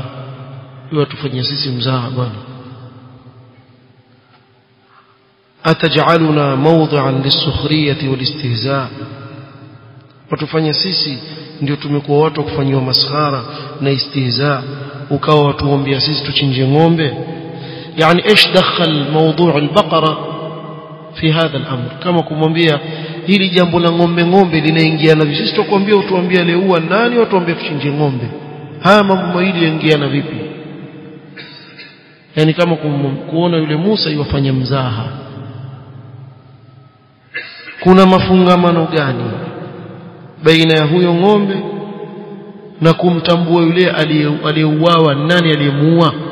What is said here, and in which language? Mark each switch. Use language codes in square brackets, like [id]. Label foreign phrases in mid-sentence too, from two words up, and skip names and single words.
[sw] Unatufanyia sisi mzaha bwana? [ar] أتجعلنا موضعا للسخرية والاستهزاء', [sw] watufanya sisi ndio tumekuwa watu kufanywa maskhara na istihza, ukawa watuombea sisi tuchinje ng'ombe. [ar] Yani ايش دخل موضوع البقره في هذا الامر, [sw] kama kumwambia hili jambo la ng'ombe linaingiana vipi? Sisi tukwambia utuambie aliyeua nani, watuambie tuchinje ng'ombe. Haya mambo mawili yaingiana vipi? Yani kama kuona yule Musa yofanya mzaha. Kuna mafungamano gani baina ya huyo ng'ombe na kumtambua yule aliyeuawa nani aliyemuua?